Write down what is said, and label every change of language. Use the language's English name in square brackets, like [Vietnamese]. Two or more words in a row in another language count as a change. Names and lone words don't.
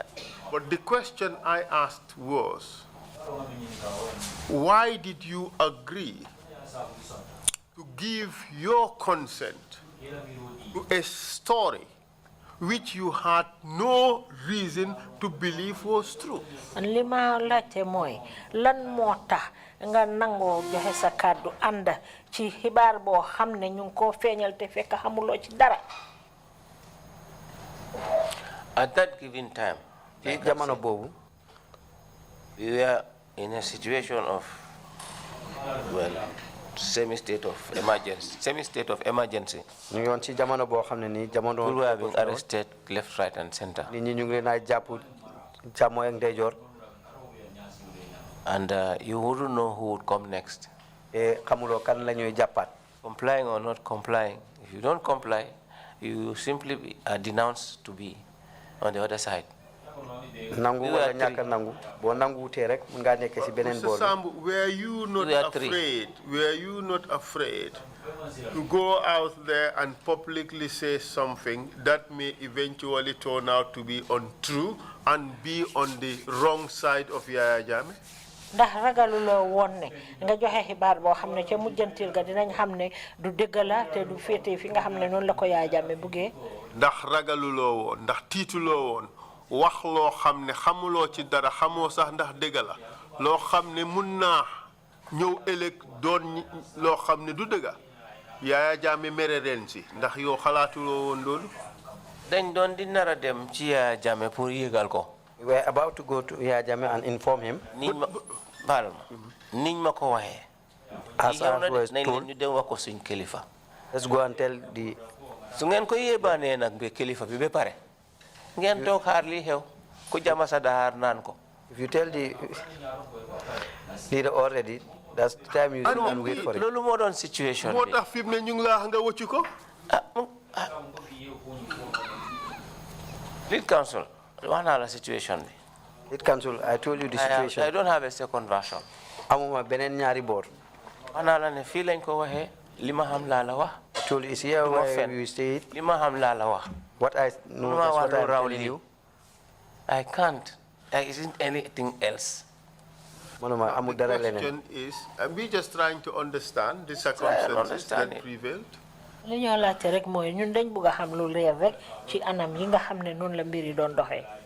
[English] But the question I asked was, why did you agree to give your consent to a story which you had no reason to believe was true? [Wolof] Lima laajte mooy lan moo tax nga nangoo joxe sa kàddu ànd ci xibaar boo xam ne ñu ngi koo feeñal te fekk xamuloo ci dara. [English] At that given time, [Wolof] jamono boobu [English] we were in a situation of, well, semi-state of emergency. [Wolof] ñu ngi woon ci jamono boo xam ne nii jamono. [English] People were being arrested left, right, and center. [Wolof] nit ñi ñu ngi leen a jàpp càmmooñ ak ndeyjoor. [English] And you wouldn't know who would come next. [Wolof] xamuloo kan la ñuy jàppaat. [English] Complying or not complying, if you don't comply, you simply are denounced to be on the other side. [Wolof] Nangu wala ñàkk nangu boo nanguwutee rek mën ngaa nekk ci beneen boor. [English] Sambu, were you not afraid to go out there and publicly say something that may eventually turn out to be untrue and be on the wrong side of Yaya Jammeh? [Wolof] Ndax ragaluloo woon ne nga joxe xibaar boo xam ne ca mujjantil ga dinañ xam ne du dëgg la te du féete fi nga xam ne noonu la ko Yaya Jammeh buggee. Ndax ragaluloo woon ndax tiituloo woon wax loo xam ne xamuloo ci dara xamoo sax ndax dëgg la loo xam ne mun naa ñëw ëllëg doon loo xam ne du dëgg Yaya Jammeh mere ren si ndax yow xalaatuloo woon loolu. dañ doon di nar a dem ci Yaya Jammeh pour yégal ko. [English] We were about to go to Yaya Jammeh and inform him. [Wolof] niñ ma ko waxee. [English] As I was told, [Wolof] ñu dem wax ko suñ kilifa. [English] Let's go and tell the. [Wolof] su ngeen ko yéebaanee nag ba kilifa bi ba pare. ngeen toog xaar lii xew ku jama sa dahaar naan ko. [English] If you tell the leader already, that's the time you can wait for it. [Wolof] loolu moo doon situation bi. moo tax fi mu ne ñu ngi laa nga wëccu ko. [English] Lead counsel, [Wolof] wax naa la situation bi. [English] Lead counsel, I told you the situation. I don't have a second version. [Wolof] amuma beneen ñaari boor. wax naa la ne fii lañ ko waxee li ma xam laa la wax. [English] I told you, is here where you stayed. [Wolof] li ma xam laa la wax. [English] What I know, that's what I'm telling you. I can't. There isn't anything else. The question is, we're just trying to understand the circumstances that prevailed. [Wolof] li ñoo laajte rek mooy ñun dañ bëgg a xam lu leer rek ci anam yi nga xam ne noonu la mbir yi doon doxee.